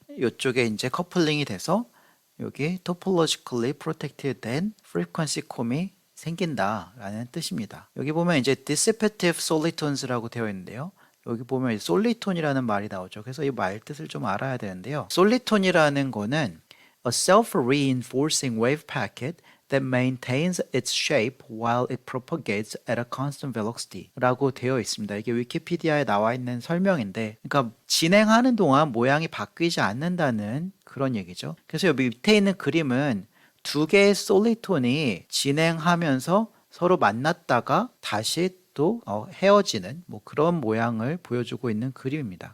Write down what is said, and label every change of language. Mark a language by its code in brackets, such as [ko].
[ko] 이쪽에 이제 커플링이 돼서 여기 topologically protected 된 frequency comb이 생긴다라는 뜻입니다. 여기 보면 이제 dissipative solitones라고 되어 있는데요. 여기 보면 솔리톤이라는 말이 나오죠. 그래서 이 말 뜻을 좀 알아야 되는데요. 솔리톤이라는 거는 [en] a self-reinforcing wave packet that maintains its shape while it propagates at a constant velocity [ko] 라고 되어 있습니다. 이게 위키피디아에 나와 있는 설명인데, 그러니까 진행하는 동안 모양이 바뀌지 않는다는 그런 얘기죠. 그래서 여기 밑에 있는 그림은 두 개의 솔리톤이 진행하면서 서로 만났다가 다시 또 헤어지는 뭐 그런 모양을 보여주고 있는 그림입니다.